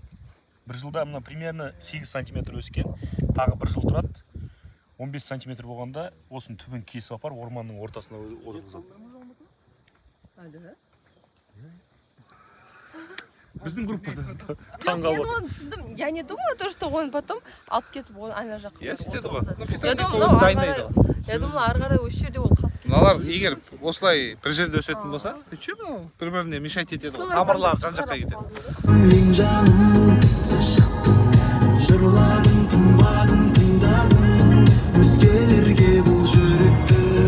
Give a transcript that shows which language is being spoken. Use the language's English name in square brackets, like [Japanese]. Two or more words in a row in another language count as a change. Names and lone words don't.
[Kazakh] 1 жылда мына примерно 8 сантиметр өскен. Тағы 1 жыл тұрады. 15 сантиметр болғанда осының түбін кесіп апарып орманның ортасына отырғызады. Біздің группада таңғалып отыр. Оны түсіндім. [Russian] Я не думала то, что он потом [Kazakh] алып кетіп оны ана жаққа. Я сөйтеді ғой. [Russian] Я думала, [Kazakh] ары қарай осы жерде ол қалып кетеді. Мыналар егер осылай бір жерде өсетін болса, че мынау бір-біріне мешать етеді ғой. Тамырлары жан-жаққа кетеді. Мен жаным шықтым, жырладым, тыңбадым, тыңдадым, өзгелерге бұл жүректі.